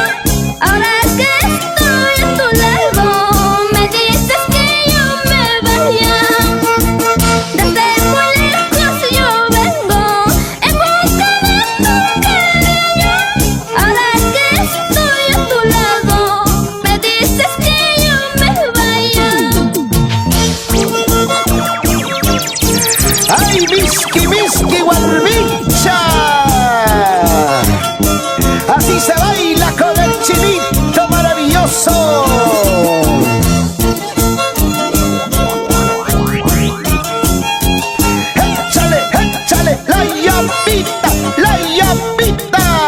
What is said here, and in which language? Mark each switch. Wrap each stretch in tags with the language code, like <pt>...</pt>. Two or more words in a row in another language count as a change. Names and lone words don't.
<es>Ahora que estoy a tu lado, me dices que yo me vaya. Desde muy lejos yo vengo en busca de tu cariño. Ahora que estoy a tu lado, me dices que yo me vaya.</es> <qu>¡Ay, miski, miski, guarmicha!</qu> <es>Así se baila con el chinito maravilloso. Échale, échale, la yapita, la yapita.</es>